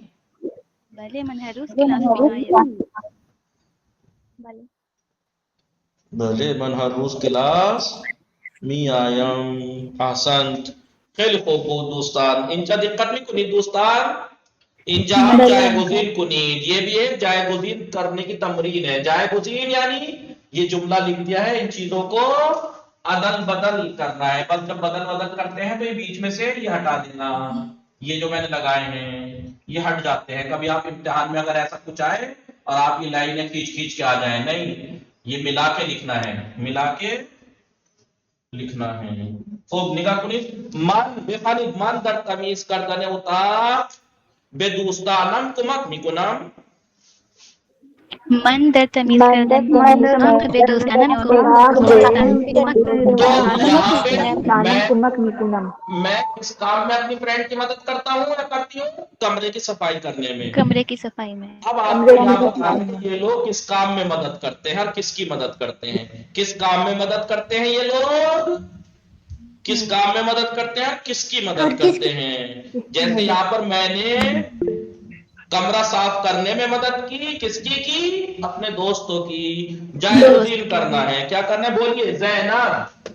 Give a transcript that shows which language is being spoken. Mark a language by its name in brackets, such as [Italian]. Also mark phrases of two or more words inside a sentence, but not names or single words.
[Persian] بله من هر روز کلاس میآیم. بله من هر روز کلاس میایم احسنت خیلی خوب بود دوستان اینجا دقت میکنید دوستان اینجا ہم جائے کنید [Urdu] یہ بھی ایک جائے گزین کرنے کی تمرین ہے جائے گزین یعنی یہ جملہ لکھ دیا ہے ان چیزوں کو عدل بدل کرنا ہے بس جب بدل کرتے ہیں تو یہ بیچ میں سے یہ ہٹا دینا یہ جو میں نے لگائے ہیں یہ ہٹ جاتے ہیں کبھی آپ امتحان میں اگر ایسا کچھ آئے اور آپ یہ لائنیں کھینچ کے آ جائیں نہیں یہ ملا کے لکھنا ہے ملا کے لکھنا ہے [Persian] خوب نگاہ کنید من بخوانید من در تمیز کردن اتاق به دوستانم کمک میکنم من در تمیز کردن اتاق به دوستانم کمک میکنم. [Urdu] میں اس کام میں اپنی فرینڈ کی مدد کرتا ہوں یا کرتی ہوں کمرے کی صفائی کرنے میں کمرے کی صفائی میں. اب آپ کو یہاں بتانا ہے یہ لوگ کس کام میں مدد کرتے ہیں اور کس کی مدد کرتے ہیں کس کام میں مدد کرتے ہیں یہ لوگ کس کام میں مدد کرتے ہیں کس کی مدد کرتے ہیں جیسے یہاں پر میں نے کمرہ صاف کرنے میں مدد کی کس کی اپنے دوستوں کی جائے گزین کرنا ہے کیا کرنا ہے بولیے زینب